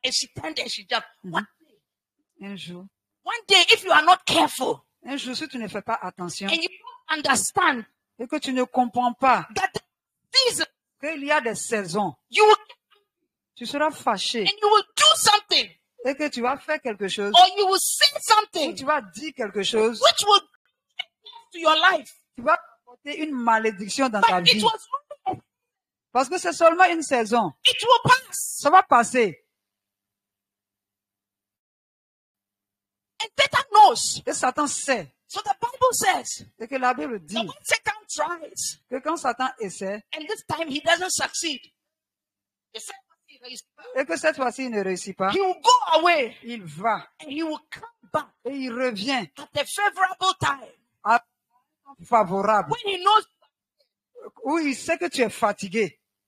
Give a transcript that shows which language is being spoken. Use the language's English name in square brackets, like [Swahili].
[English] And she turned and she jumped. [French] un jour, [English] One day, if you are not careful [French] si tu ne fais pas attention [English] and you don't understand [French] et que tu ne comprends pas [English] that season [French] qu'il y a des saisons, [English] you will [French] tu seras fâché [English] and you will do something [French] et que tu vas faire quelque chose, [English] or you will say [French] ou [English] something [French] tu vas dire quelque chose [English] which will to your life. [French] qui va apporter une malédiction dans ta [English] But it [French] vie. [English] was only [French] Parce que c'est seulement une saison. [English] it will pass. [French] Ça va passer. [English] And Satan knows. [French] Et Satan sait. [English] So the Bible says [French] Et que la Bible [English] that [French] dit [English] when Satan tries [French] que quand Satan essaie [English] and this time he doesn't succeed, the second time [French] et que cette fois-ci il ne réussit pas, [English] he will go away [French] il va [English] and he will come back [French] et il revient [English] at a favorable time [French] à un temps favorable [English] when he knows. [French] où il sait que tu es fatigué.